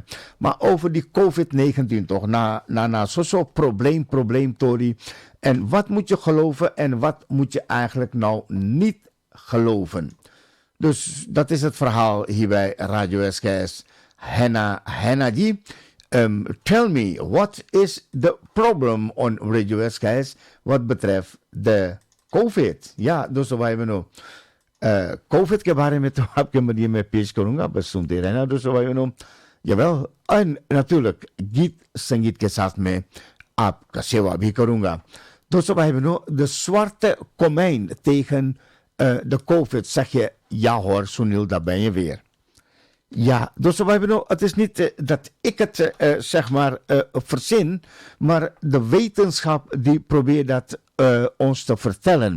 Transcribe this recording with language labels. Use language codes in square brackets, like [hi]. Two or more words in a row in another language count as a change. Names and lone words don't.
[nl] Maar over die COVID-19 toch, na zo'n probleem Tori. En wat moet je geloven en wat moet je eigenlijk nou niet geloven? Dus dat is het verhaal hier bij Radio SKS. Henna die. [en] Tell me, what is the problem on Radio SKS [nl] wat betreft de COVID? Ja, dus wij hebben nu [hi] COVID के बारे में तो आपके मध्य में पेश करूंगा, बस सुनते रहना दोस्तों भाई बहनों. [nl] Jawel, en natuurlijk [hi] गीत संगीत के साथ में आपका सेवा भी करूंगा. दोस्तों भाई बहनों, [nl] de zwarte komijn tegen de COVID, zeg je, ja hoor, Sunil, daar ben je weer. Ja, dus het is niet dat ik het zeg maar verzin, maar de wetenschap die probeert dat ons te vertellen.